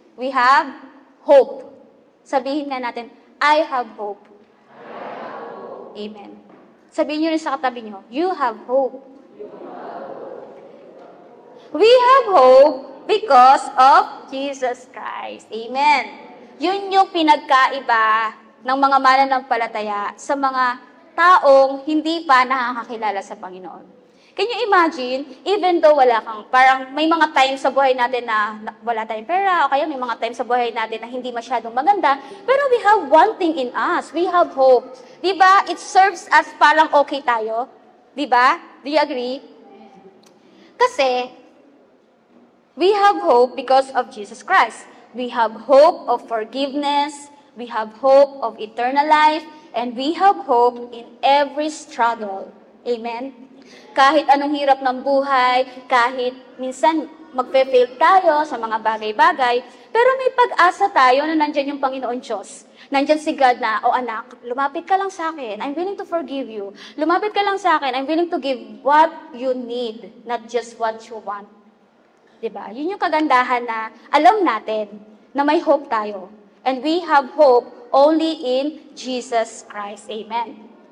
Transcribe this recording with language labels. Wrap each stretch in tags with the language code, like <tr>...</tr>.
<en>We have hope.</en> <tl>Sabihin nga natin,</tl> <en>I have hope. Amen.</en> <tl>Sabihin nyo rin sa katabi nyo,</tl> <en>you have hope. We have hope because of Jesus Christ. Amen.</en> <tl>Yun yung pinagkaiba ng mga mananampalataya sa mga taong hindi pa nakakakilala sa Panginoon.</tl> <en>Can you imagine, even though</en> <tl>wala kang, parang may mga times sa buhay natin na wala tayong pera, o kaya may mga times sa buhay natin na hindi masyadong maganda, pero</tl> <en>we have one thing in us, we have hope.</en> <tl>Diba?</tl> <en>It serves as</en> <tl>parang okay tayo. Diba?</tl> <en>Do you agree?</en> <tl>Kasi,</tl> <en>we have hope because of Jesus Christ. We have hope of forgiveness, we have hope of eternal life, and we have hope in every struggle. Amen?</en> <tl>Kahit anong hirap ng buhay, kahit minsan magpe-fail tayo sa mga bagay-bagay, pero may pag-asa tayo na nandyan yung Panginoon Diyos. Nandyan si God na, "O anak, lumapit ka lang sa akin.</tl> <en>I'm willing to forgive you.</en> <tl>Lumapit ka lang sa akin.</tl> <en>I'm willing to give what you need, not just what you want."</en> <tl>Diba? Yun yung kagandahan na alam natin na may hope tayo.</tl> <en>And we have hope only in Jesus Christ. Amen.</en>